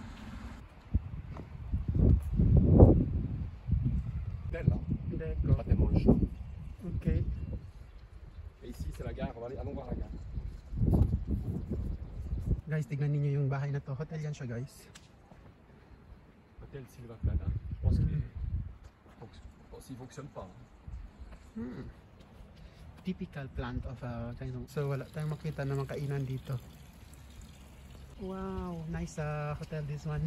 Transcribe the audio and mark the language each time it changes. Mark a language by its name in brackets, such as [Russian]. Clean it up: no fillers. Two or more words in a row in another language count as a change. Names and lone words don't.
[French] Belle, hein? D'accord. Pas tellement le chaud. Ok. Et ici c'est la gare, on va aller allons voir la gare. [Filipino] Guys, tignan niyo yung bahay na to. Hotel yan siya guys. [French] Hôtel Silva Plana. Je pense qu'il fonctionne pas. [English] Hmm. Typical plant of Grisons. [Filipino] So wala tayong makita na mga kainan dito. [English] Wow, nice hotel this one.